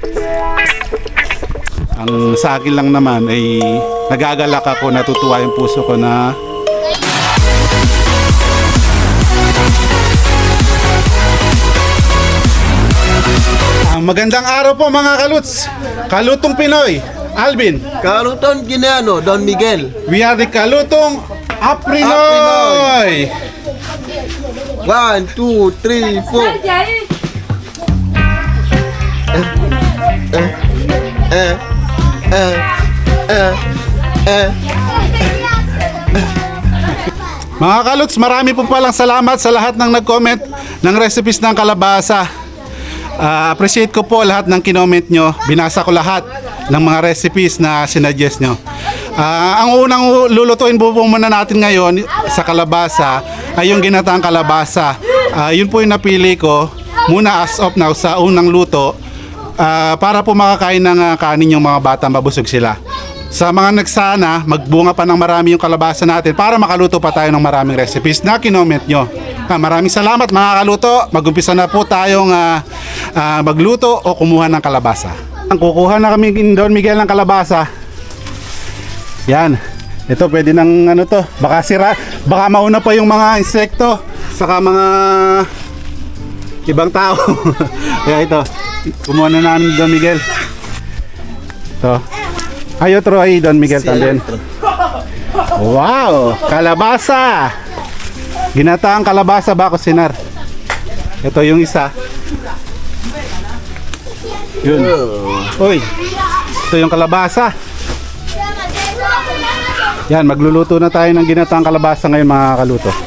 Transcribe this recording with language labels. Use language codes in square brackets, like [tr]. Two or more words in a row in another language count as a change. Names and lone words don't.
[tl] Ang sa akin lang naman ay nagagalak ako, natutuwa yung puso ko na magandang araw po mga kaluts. Kalutong Pinoy, Alvin. Karuton Gineano, Don Miguel. [en] We are the Kalutong Aprinoy. [tl] 1, 2, 3, 4. Mga kaluts, marami po palang salamat sa lahat ng nag-comment ng recipes ng kalabasa. Appreciate ko po lahat ng kinoment nyo. Binasa ko lahat ng mga recipes na sinuggest nyo. Ang unang lulutuin po muna natin ngayon sa kalabasa ay yung ginataang kalabasa. Yun po yung napili ko muna [en] as of now [tl] sa unang luto para po makakain ng kanin yung mga bata, mabusog sila. Sa mga nagsana, magbunga pa ng marami yung kalabasa natin para makaluto pa tayo ng maraming recipes na kinoment nyo. Maraming salamat mga kaluto. Mag-umpisa na po tayong magluto o kumuha ng kalabasa. Kukuha na kami in Don Miguel ng kalabasa. Yan. Ito pwede ng ano to. Baka sira, baka mauna pa yung mga insekto saka mga ibang tao. Kaya ito, kumuha na namin Don Miguel. Ito. [es] Hay otro ahí, Don Miguel también. [tl] Wow, kalabasa. Ginataang kalabasa ba kusinar? Ito yung isa. Yun. Uy, ito yung kalabasa. Yan, magluluto na tayo ng ginataang kalabasa ngayon mga kaluto.